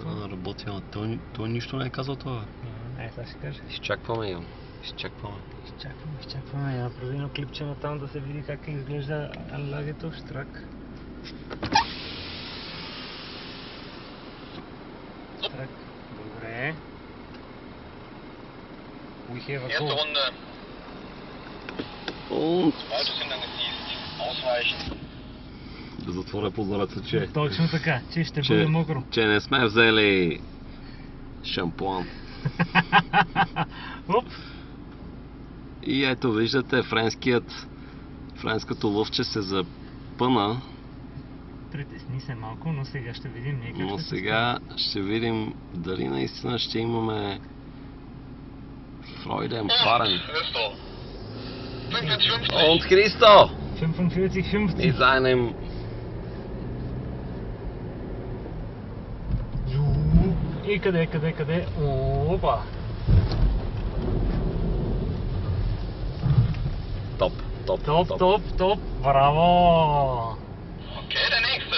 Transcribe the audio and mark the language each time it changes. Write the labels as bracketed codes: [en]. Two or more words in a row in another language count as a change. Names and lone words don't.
[bg] Работи, ама той нищо не е казал това. Сега ще кажа. Изчакваме, Ям. Изчакваме. Изчакваме. Я направи едно клипче на там да се види как изглежда лагето в Штрак. Штрак. Добре. [en] We have a [de] Erste [en] goal. [de] Runde. Zweites Hindernis ist ausweichen. [bg] Да затворя прозореца, че... Точно така, че ще бъде мокро. Че не сме взели шампуан. Оп! И ето виждате френското лъвче се спъна, Притесни се малко, но сега ще видим ние как но ще се сега ще видим дали наистина ще имаме [de] Freude Fahren. Christo. 45. Und Christo 45, mit seinem [bg] И къде? Опа! Топ. Топ! Браво! [de] Okay, der